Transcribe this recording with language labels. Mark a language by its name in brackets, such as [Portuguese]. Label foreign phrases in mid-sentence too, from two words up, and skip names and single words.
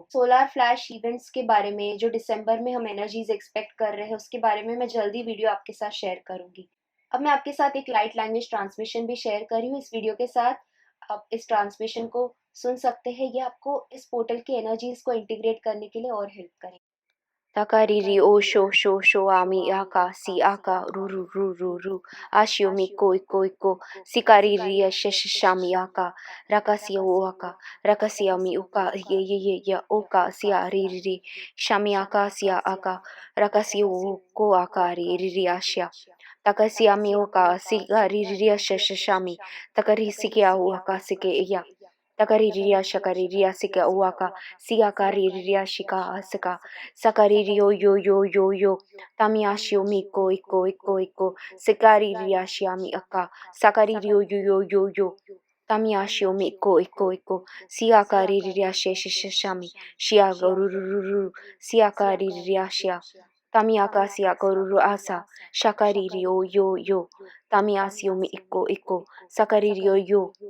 [English] solar flash events [Hindi] के बारे में जो दिसंबर में हम [English] energies expect [Hindi] कर रहे हैं, उसके बारे में मैं जल्दी वीडियो आपके साथ शेयर करूंगी। अब मैं आपके साथ एक [English] light language transmission [Hindi] भी शेयर कर रही हूँ इस वीडियो के साथ। आप इस ट्रांसमिशन को सुन सकते हैं, ये आपको इस पोर्टल की एनर्जीज को इंटीग्रेट करने के लिए और हेल्प करेंगे। Takariri o sho sho sho ami aka si aka ru ru ru ru ru ashio miko iko iko sikariri shami aka rakasia o aka rakasia mi uka ye ya oka sia riri shami aka sia aka rakasia o ko aka riri ashia takasia mi oka sikariri shami takari sikia o aka sike ya takariria shakariria sika uaka siakariria shika asika sakaririo yo yo yo yo tamiashio miko iko iko iko sikariria shiami aka sakaririo yo yo yo yo tamiashio miko iko iko siakariria sheshishami shiagoruru siakariria shia Tamiaka sia koruru asa shakaririo yo yo tamiasio mi iko iko sakaririo yo